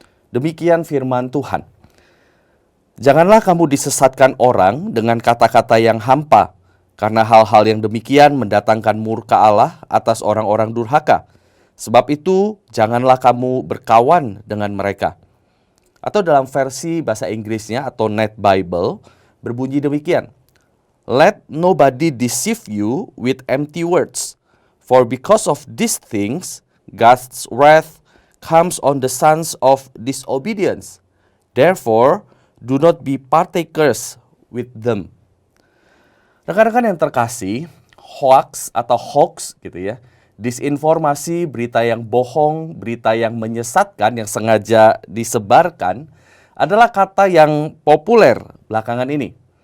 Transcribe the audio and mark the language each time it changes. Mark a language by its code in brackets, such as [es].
[id] Demikian firman Tuhan. Janganlah kamu disesatkan orang dengan kata-kata yang hampa, karena hal-hal yang demikian mendatangkan murka Allah atas orang-orang durhaka. Sebab itu, janganlah kamu berkawan dengan mereka. Atau dalam versi bahasa Inggrisnya atau Net Bible, berbunyi demikian. [en] Let nobody deceive you with empty words, for because of these things, God's wrath comes on the sons of disobedience. Therefore, do not be partakers with them. [id] Rekan-rekan yang terkasih, hoax atau hoax gitu ya, disinformasi, berita yang bohong, berita yang menyesatkan, yang sengaja disebarkan, adalah kata yang populer belakangan ini.